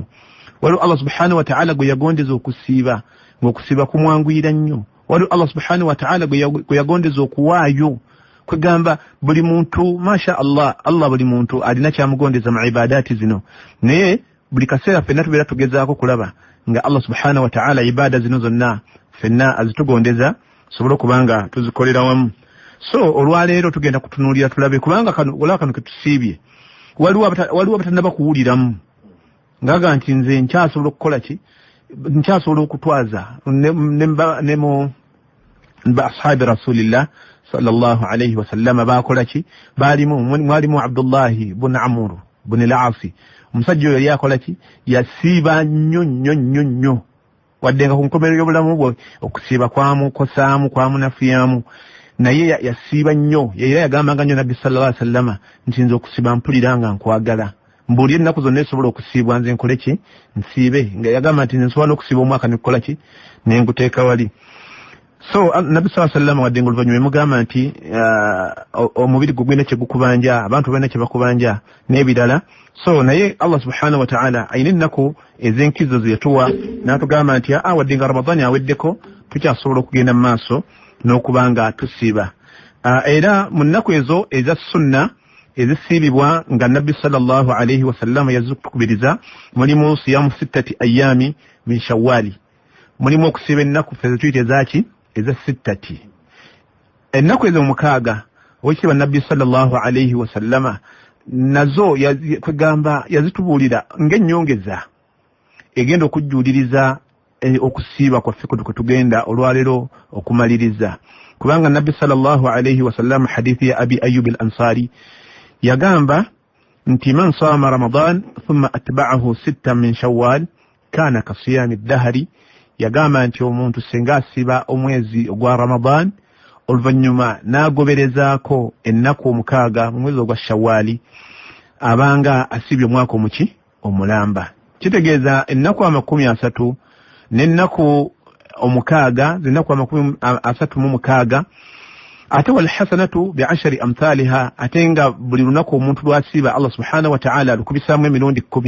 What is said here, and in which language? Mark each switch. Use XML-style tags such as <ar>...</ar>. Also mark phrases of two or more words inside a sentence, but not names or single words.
<lg>Waliwo</lg> <ar>الله سبحانه وتعالى</ar> <lg>gwe yagondeza okusiiba ng'okusiiba kumwanguyira nnyo. Waliwo</lg> <ar>الله سبحانه وتعالى</ar> <lg>gwe yagondeza okuwaayo. Kwegamba buli muntu</lg> <ar>ما شاء الله</ar> <lg>buli muntu alina kyamugondeza mu ibadaati zino. Naye buli kaseera ffenna tubeera tugezaako kulaba nga</lg> <ar>الله سبحانه وتعالى</ar> <lg>ibada zino zonna ffenna azitugondeza sobola okubanga tuzikolera wamu. So olwaleero tugenda kutunuulira tulabe kubanga kano ke tusiibye waliwo abatannaba kuwuliramu ngaga nti nze nkyasobola okukola ki, nkyasobola okutwaza ne mu</lg> <ar>أصحاب رسول الله صلى الله عليه وسلم</ar> <lg>baakola ki, mwalimu Abdullahi bun Amr bun al-Aasi. Omusajja oyo yakola ki, yasiiba nnyo wadde nga ku nkomerero y'obulamu bwe okusiiba kosaamu kwamunafuyamu, naye yasiiba nnyo. Era yagambanga nnyo Nabbi</lg> <ar>صلى الله عليه وسلم</ar> <lg>nti nze okusiiba mpulira nga nkwagala, mbuulire ennaku zonna esobola okusiibwa nze nkole ki, nsiibe. Nga yagamba nti nsobola n'okusiiba omwaka nekola ki, nenguteeka wali. So Nabbi</lg> <ar>صلى الله عليه وسلم</ar> <lg>wadde nga oluvannyuma emugamba nti omubiri gwe gulina kye gukubanja, abantu balina kye bakubanja n'ebirala. So naye</lg> <ar>الله سبحانه وتعالى</ar> <lg>ayina ennaku ez'enkizo ze yatuwa n'atugamba nti wadde nga Ramadani aweddeko tukyasobola okugenda mu maaso n'okubanga tusiiba. Era mu nnaku ezo eza sunna ezisiibibwa nga Nabbi</lg> <ar>صلى الله عليه وسلم</ar> <lg>yazitukubiriza mulimu</lg> <ar>صيام 6 أيام من شوال,</ar> <lg>mulimu okusiiba ennaku ffe tuyite ezaki eza 6. Ennaku ezo mukaaga oweekitiibwa Nabbi</lg> <ar>صلى الله عليه وسلم</ar> <lg>nazo kwegamba yazitubuulira ng'ennyongeza egenda okujjuuliriza okusiiba kwaffe kwe tugenda olwaleero okumaliriza. Kubanga Nabbi</lg> <ar>صلى الله عليه وسلم</ar> <lg>hadithi ya Abi Ayyub al-Ansari yagamba nti</lg> <ar>من صام رمضان ثم أتبعه 6 من شوال كان كصيام الدهر.</ar> <lg>Yagamba nti omuntu senga asiba omwezi ogwa Ramadan oluvannyuma n'agoberezaako ennaku 6 mu mwezi ogwa Shawwali abanga asibye omwaka omuki omulamba. Kitegeeza ennaku 30 n'ennaku 6 z'ennaku 36 ate</lg> <ar>والحسنة بعشر أمثالها,</ar> <lg>ate nga buli lunaku omuntu lwasiba</lg> <ar>الله سبحانه وتعالى</ar> <lg>lukubisaamu emirundi 10.</lg>